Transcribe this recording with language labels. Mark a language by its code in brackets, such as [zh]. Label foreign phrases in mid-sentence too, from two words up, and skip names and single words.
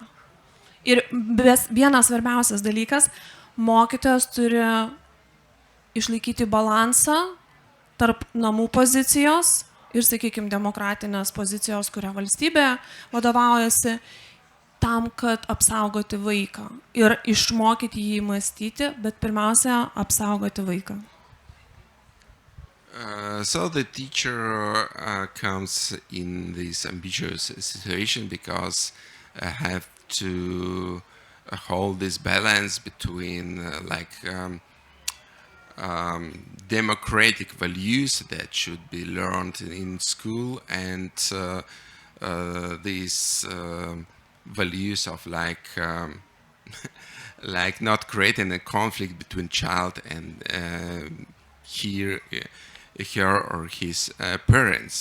[lt] Ir vienas svarbiausias dalykas, mokytojas turi išlaikyti balansą tarp namų pozicijos ir, sakykime, demokratinės pozicijos, kurią valstybė vadovaujasi, tam, kad apsaugoti vaiką ir išmokyti jį mąstyti, bet pirmiausia, apsaugoti vaiką. [en] So the teacher comes in this ambiguous situation because have to hold this balance between democratic values that should be learned in school and these values of like not creating a conflict between child and her or his parents.